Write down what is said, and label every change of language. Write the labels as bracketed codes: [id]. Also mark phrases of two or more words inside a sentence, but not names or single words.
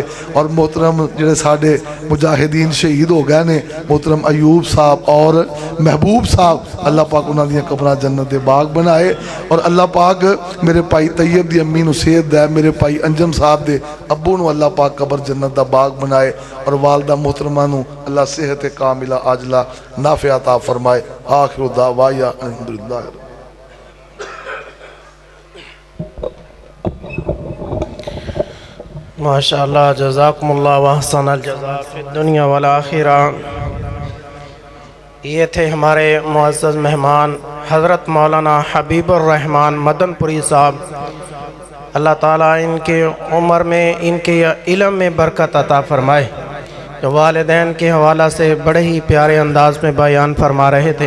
[pa] اور محترم جیہڑے ساڈے مجاہدین شہید ہو گئے نے، محترم ایوب صاحب اور محبوب صاحب، اللہ پاک انہاں دیاں قبراں جنت دے باغ بنائے. اور اللہ پاک میرے بھائی طیب دی امی نوں صحت دے، میرے بھائی انجم صاحب دے ابو نوں اللہ پاک قبر جنت دا باغ بنائے. اور والدہ محترمہ نوں اللہ صحت [ar] كاملة عاجلة نافعة [pa] عطا فرمائے. [ar] آخر دعوانا الحمد لله. ما شاء الله، جزاكم الله وأحسن الجزاء في الدنيا والآخرة. [ur] یہ تھے ہمارے معزز مہمان حضرت مولانا حبیب الرحمٰن مدنپوری صاحب. اللہ تعالیٰ ان کے عمر میں، ان کے علم میں برکت عطا فرمائے. جو والدین کے حوالہ سے بڑے ہی پیارے انداز میں بیان فرما رہے تھے.